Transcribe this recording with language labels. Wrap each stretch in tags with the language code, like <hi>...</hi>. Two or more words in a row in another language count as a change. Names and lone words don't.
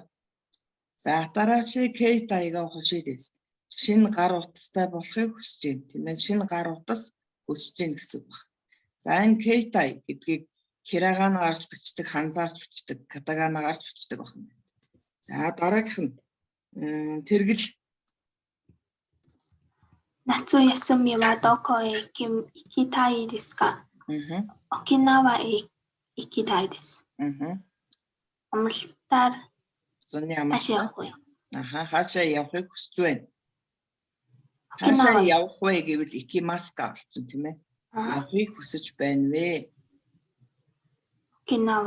<ja>За 新しい携帯がほしいです.</ja> <mn>Шинэ гар утастай болохыг хүсэж байна тийм ээ. Шинэ гар утас хүсэж байна гэсэн үг байна. За энэ кейтай гэдгийг хирагана гарч бичдэг, ханзаарч бичдэг, катагана гарч бичдэг байна. За дараагийнх нь тэргэл.</mn> <ja>夏休みはどこへ行きたいですか? 沖縄へ行きたいです.</ja> <mn>Амралтаар хаашаа явах вэ? Хаашаа явахыг хүсэж байна. Хаашаа явах вэ гэвэл икимаска болсон тийм ээ. Явахыг хүсэж байна вэ? Окинава.</mn>